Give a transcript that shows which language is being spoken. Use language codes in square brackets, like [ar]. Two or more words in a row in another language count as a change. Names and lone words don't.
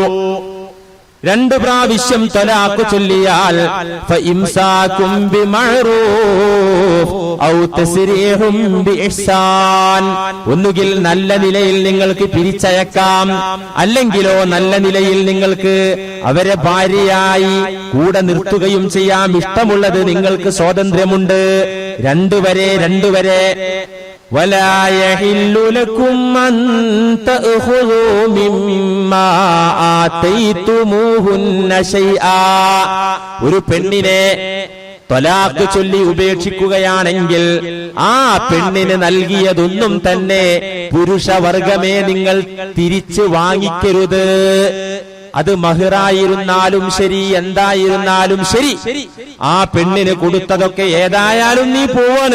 [ml] 2 പ്രാവശ്യം ത്വലാഖ് ചൊല്ലിയാൽ [ar] فإمساك بمعروف أو تسريح بإحسان, [ml] ഒന്നുകിൽ നല്ല നിലയിൽ നിങ്ങൾക്ക് പിരിച്ചയക്കാം, അല്ലെങ്കിലോ നല്ല നിലയിൽ നിങ്ങൾക്ക് അവരെ ഭാര്യയായി കൂടെ നിർത്തുകയും ചെയ്യാം. ഇഷ്ടമുള്ളത് നിങ്ങൾക്ക് സ്വാതന്ത്ര്യമുണ്ട്. 2 വരെ. [ar] ولا يحل لكم أن تأخذوا مما آتيتموهن شيئا. [ml] ഒരു പെണ്ണിനെ ത്വലാഖ് ചൊല്ലി ഉപേക്ഷിക്കുകയാണെങ്കിൽ ആ പെണ്ണിന് നൽകിയതൊന്നും തന്നെ പുരുഷവർഗമേ നിങ്ങൾ തിരിച്ചു വാങ്ങിക്കരുത്. അത് മഹറായിരുന്നാലും ശരി, എന്തായിരുന്നാലും ശരി, ആ പെണ്ണിന് കൊടുത്തതൊക്കെ ഏതായാലും നീ പോവാണ്.